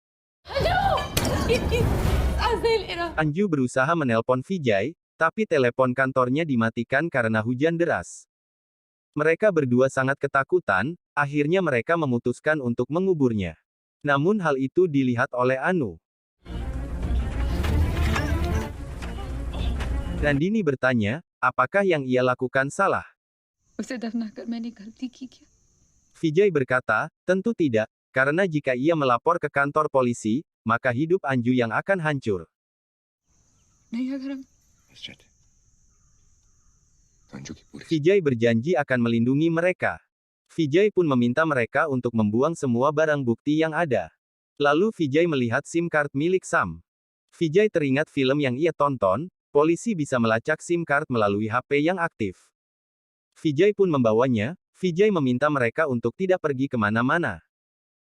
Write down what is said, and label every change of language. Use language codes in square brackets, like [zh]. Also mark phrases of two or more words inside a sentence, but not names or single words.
[id] Anju berusaha menelpon Vijay, tapi telepon kantornya dimatikan karena hujan deras. Mereka berdua sangat ketakutan, akhirnya mereka memutuskan untuk menguburnya. Namun hal itu dilihat oleh Anu. Nandini bertanya, apakah yang ia lakukan salah? [hi] उसे दफनाकर मैंने गलती की क्या? [id] Vijay berkata, tentu tidak, karena jika ia melapor ke kantor polisi, maka hidup Anju yang akan hancur. [hi] नहीं अगर हम अंजू की पूरी [id] Vijay berjanji akan melindungi mereka. Vijay pun meminta mereka untuk membuang semua barang bukti yang ada. Lalu Vijay melihat [en] SIM card [id] milik Sam. Vijay teringat film yang ia tonton, polisi bisa melacak [en] SIM card [id] melalui HP yang aktif. Vijay pun membawanya, Vijay meminta mereka untuk tidak pergi kemana-mana.